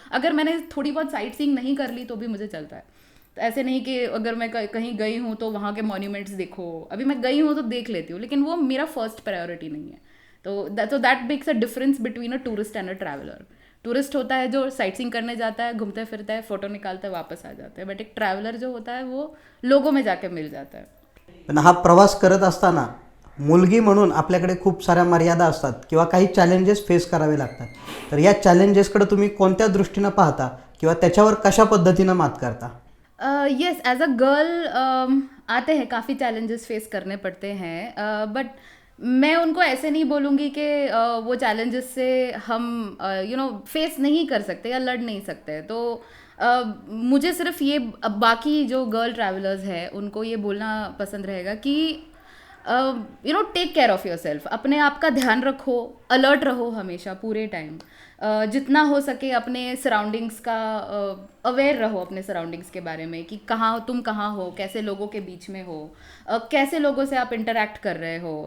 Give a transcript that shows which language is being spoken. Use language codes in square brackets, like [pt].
[hi] अगर मैंने थोड़ी बहुत साइट सीइंग नहीं कर ली तो भी मुझे चलता है। तो ऐसे नहीं कि अगर मैं कहीं गई हूँ तो वहाँ के मॉन्यूमेंट्स देखो, अभी मैं गई हूँ तो देख लेती हूँ, लेकिन वो मेरा फर्स्ट प्रायोरिटी नहीं है। [en] तो that makes a difference between a tourist and a traveller. [hi] Tourist होता है जो साइट सीइंग करने जाता है, घूमते फिरता है, फोटो निकालता है, वापस आ जाता है, बट एक ट्रैवलर जो होता है वो लोगों में जाके मिल जाता है। [mr] पण हा प्रवास करत असताना मुलगी म्हणून आपल्याकडे खूप साऱ्या मर्यादा असतात किंवा काही चॅलेंजेस फेस करावे लागतात, तर या चॅलेंजेसकडे तुम्ही कोणत्या दृष्टीनं पाहता किंवा त्याच्यावर कशा पद्धतीनं मात करता? [en] yes, as a girl [hi] आते हैं, काफ़ी चैलेंजेस फेस करने पड़ते हैं, बट मैं उनको ऐसे नहीं बोलूँगी कि वो चैलेंजेस से हम फेस नहीं कर सकते या लड़ नहीं सकते। तो मुझे सिर्फ ये बाकी जो गर्ल ट्रैवलर्स हैं उनको ये बोलना पसंद रहेगा कि [en] take care of yourself, [hi] अपने आप का ध्यान रखो, अलर्ट रहो हमेशा पूरे टाइम, जितना हो सके अपने सराउंडिंग्स का अवेयर रहो, अपने सराउंडिंग्स के बारे में कि तुम कहाँ हो, कैसे लोगों के बीच में हो, कैसे लोगों से आप इंटरेक्ट कर रहे हो।